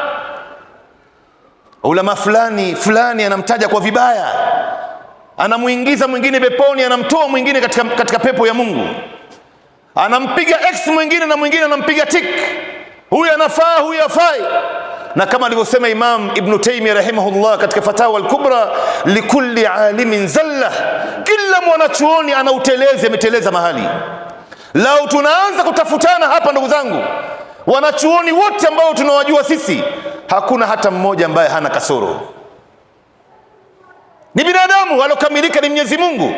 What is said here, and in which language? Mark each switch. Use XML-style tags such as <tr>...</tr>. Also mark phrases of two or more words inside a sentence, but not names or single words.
<sw>Ulama fulani anamtaja kwa vibaya, anamuingiza mwingine peponi, anamtoa mwingine katika pepo ya Mungu, anampiga x mwingine na mwingine anampiga tik, huyu anafaa huyu hafai. Na kama alivyosema Imam Ibn Taymiyyah rahimahullah katika Fatawa al-Kubra,</sw> <ar>لكل عالم زلة,</ar> <sw>kila mwanachuoni ana utelezi, ameteleza mahali. Lau tunaanza kutafutana hapa ndugu zangu, Wanachuoni wote ambao tunawajua sisi, hakuna hata mmoja ambaye hana kasoro. Ni binadamu, alokamilika ni Mwenyezi Mungu.</sw>